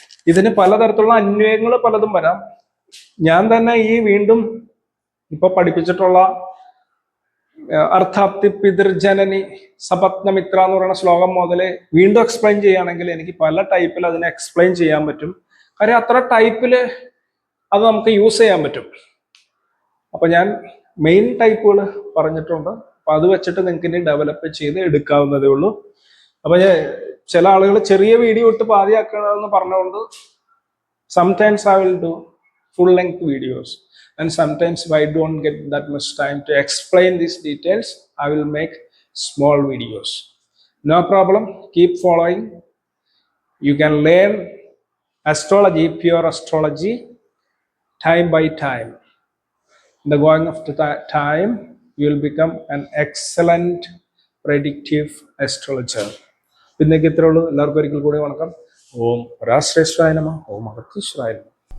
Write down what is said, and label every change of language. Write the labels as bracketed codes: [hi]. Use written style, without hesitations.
[ml] ഇതിന് പലതരത്തിലുള്ള അന്വയങ്ങൾ പലതും വരാം. ഞാൻ തന്നെ ഈ വീണ്ടും ഇപ്പൊ പഠിപ്പിച്ചിട്ടുള്ള അർത്ഥാപ്തി പിതൃജനനി സപത്നമിത്ര എന്ന് പറയുന്ന ശ്ലോകം മുതൽ വീണ്ടും എക്സ്പ്ലെയിൻ ചെയ്യുകയാണെങ്കിൽ എനിക്ക് പല ടൈപ്പിൽ അതിനെ എക്സ്പ്ലെയിൻ ചെയ്യാൻ പറ്റും. കാര്യം അത്ര ടൈപ്പിൽ അത് നമുക്ക് യൂസ് ചെയ്യാൻ പറ്റും. അപ്പൊ ഞാൻ മെയിൻ ടൈപ്പുകൾ പറഞ്ഞിട്ടുണ്ട്. അപ്പൊ അത് വെച്ചിട്ട് നിങ്ങൾക്ക് ഇനി ഡെവലപ്പ് ചെയ്ത് എടുക്കാവുന്നതേ ഉള്ളൂ. അപ്പൊ ചില ആളുകൾ ചെറിയ വീഡിയോ ഇട്ട് പാതിയാക്കണമെന്ന് പറഞ്ഞുകൊണ്ട് [en] sometimes I will do full length videos, and sometimes if I don't get that much time to explain these details, I will make small videos. No problem, keep following. You can learn astrology, pure astrology, time by time. In the going of the time, you will become an excellent predictive astrologer. [ml] ഇന്നേക്ക് ഇത്രേ ഉള്ളൂ. എല്ലാവർക്കും ഒരിക്കൽ കൂടി വണക്കം. [sa] ഓം പരാശ്രേഷ്ഠായ നമഃ. ഓം അഗതീശ്വരായ നമഃ.